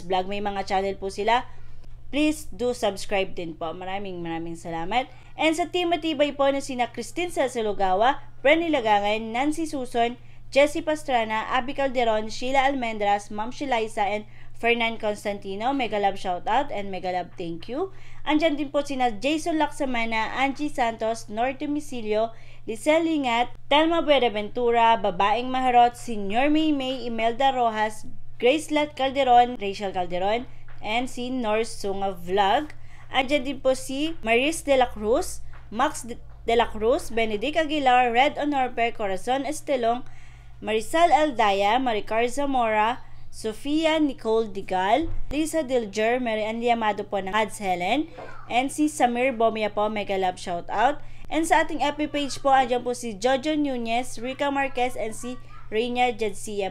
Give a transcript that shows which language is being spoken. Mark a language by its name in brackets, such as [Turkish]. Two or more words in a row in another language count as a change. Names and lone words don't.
[Filipino] May mga channel po sila. [English] please do subscribe [Filipino] din po. Maraming salamat. And sa team matibay po na sina Christine Salsalugawa, Brenny Lagangan, Nancy Suson, Jessie Pastrana, Abby Calderon, Sheila Almendras, Ma'am Sheliza, and Fernan Constantino. [English] Mega love shoutout and mega love thank you. [Filipino] Andyan din po sina Jason Laksamana, Angie Santos, Norte Misilio, Lisel Lingat, Telma Buenaventura, Babaeng Maharot, Senior May, Imelda Rojas, Grace Lat Calderon, Rachel Calderon, and si Norse Sunga Vlog. Andyan din po si Maris de la Cruz, Max de la Cruz, Benedict Aguilar, Red Honorpe, Corazon Estelong, Marisal Aldaya, Maricar Zamora, Sofia Nicole Digal, Lisa Dilger, Mary Ann Liamado po ng Ads Helen, and si Samir Bomia po, [English] mega love shoutout. [Filipino] And sa ating FB page po, andyan po si Jojo Nunez, Rica Marquez, and si Reina Jadsia.